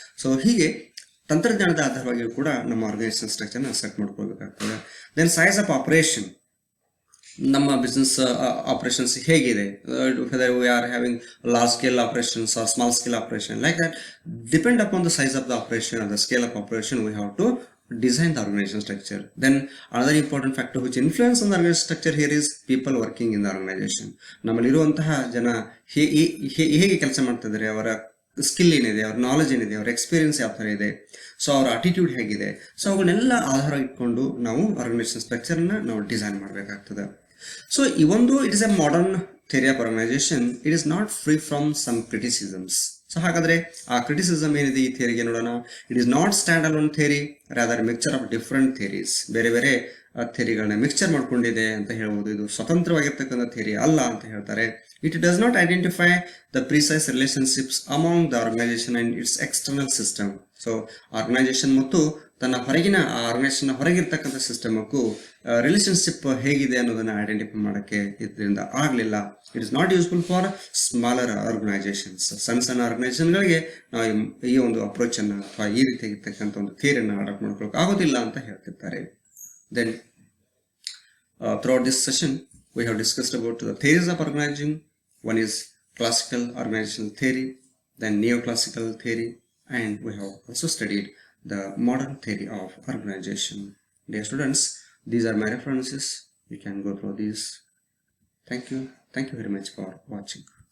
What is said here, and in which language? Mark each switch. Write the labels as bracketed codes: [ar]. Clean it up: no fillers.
[kn] So ಹೀಗೆ ತಂತ್ರಜ್ಞಾನದ ಆಧಾರವಾಗಿ ಕೂಡ ನಮ್ಮ ಆರ್ಗನೈಸೇಷನ್ ಸ್ಟ್ರಕ್ಚರ್ನ set ಮಾಡ್ಕೊಳ್ಬೇಕಾಗ್ತದೆ. [en] then size of operation, [kn] ನಮ್ಮ ಬಿಸ್ನೆಸ್ ಆಪರೇಷನ್ಸ್ ಹೇಗಿದೆ, [en] Whether we are having large scale operations or small scale operation, like that depend upon the size of the operation or the scale of operation we have to design the organization structure. Then another important factor which influence on the organization structure here is people working in the organization. [kn] ನಮ್ಮಲ್ಲಿರುವಂತಹ ಜನ ಹೇಗೆ ಕೆಲಸ ಮಾಡ್ತಾ ಇದ್ದಾರೆ, ಅವರ skill ಏನಿದೆ, ಅವ್ರ knowledge ಏನಿದೆ, ಅವ್ರ ಎಕ್ಸ್ಪೀರಿಯನ್ಸ್ ಯಾವ ಥರ ಇದೆ, ಸೊ ಅವರ ಅಟಿಟ್ಯೂಡ್ ಹೇಗಿದೆ, ಸೊ ಅವನ್ನೆಲ್ಲ ಆಧಾರ ಇಟ್ಕೊಂಡು ನಾವು ಆರ್ಗನೈಸೇಷನ್ ಸ್ಟ್ರಕ್ಚರ್ನ ನಾವು ಡಿಸೈನ್ ಮಾಡಬೇಕಾಗ್ತದೆ. [en] so [kn] ಈ ಒಂದು [en] It is a modern theory of organization. It is not free from some criticisms. [kn] So ಹಾಗಾದ್ರೆ ಆ ಕ್ರಿಟಿಸಿಸಮ್ ಏನಿದೆ ಈ ಥಿಯರಿಗೆ ನೋಡೋಣ. [en] It is not stand alone theory, rather mixture of different theories. [kn] ಬೇರೆ ಬೇರೆ ಥಿಯರಿಗಳನ್ನ ಮಿಕ್ಚರ್ ಮಾಡ್ಕೊಂಡಿದೆ ಅಂತ ಹೇಳ್ಬೋದು. ಇದು ಸ್ವತಂತ್ರವಾಗಿರ್ತಕ್ಕಂಥ ಥಿಯರಿ ಅಲ್ಲ ಅಂತ ಹೇಳ್ತಾರೆ. [en] It does not identify the precise relationships among the organization and its external system. [kn] So organisation ಮತ್ತು ತನ್ನ ಹೊರಗಿನ ಆರ್ಗನೈಸೇಷನ್ ಹೊರಗಿರ್ತಕ್ಕಂಥ ಸಿಸ್ಟಮ್ಗೂ ರಿಲೇಶನ್ಶಿಪ್ ಹೇಗಿದೆ ಅನ್ನೋದನ್ನ ಐಡೆಂಟಿಫೈ ಮಾಡೋಕ್ಕೆ ಇದರಿಂದ ಆಗಲಿಲ್ಲ. [en] It is not useful for smaller organizations. [kn] ಸಣ್ಣ ಸಣ್ಣ ಆರ್ಗನೈಸೇಷನ್ಗಳಿಗೆ ನಾವು ಈ ಒಂದು ಅಪ್ರೋಚ್ ಅನ್ನ ಅಥವಾ ಈ ರೀತಿಯಾಗಿರ್ತಕ್ಕಂಥ ಒಂದು ಥಿಯರಿಯನ್ನು ಅಡಾಪ್ಟ್ ಮಾಡ್ಕೊಳ್ಳೋಕೆ ಆಗೋದಿಲ್ಲ ಅಂತ ಹೇಳ್ತಿರ್ತಾರೆ. [en] Then throughout this session we have discussed about the theories of organizing. One is classical organizational theory, then neoclassical theory, and we have also studied the modern theory of organization. Dear students, these are my references. You can go through these. Thank you very much for watching.